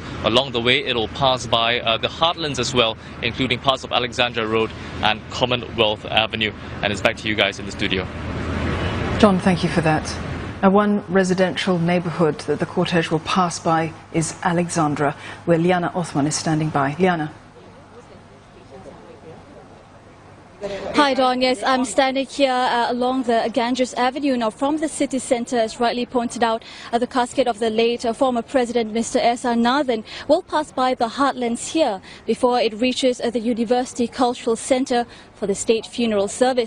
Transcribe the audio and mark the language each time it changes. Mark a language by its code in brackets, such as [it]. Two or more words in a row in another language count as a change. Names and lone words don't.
[en] Along the way, it'll pass by the heartlands as well, including parts of Alexandra Road and Commonwealth Avenue. And it's back to you guys in the studio. John, thank you for that. Now, one residential neighbourhood that the cortege will pass by is Alexandra, where Liana Othman is standing by. Liana. Hi Don, yes, I'm standing here along the Ganges Avenue. Now from the city centre, as rightly pointed out, the casket of the late former President Mr. S.R. Nathan will pass by the heartlands here before it reaches the University Cultural Centre for the state funeral service.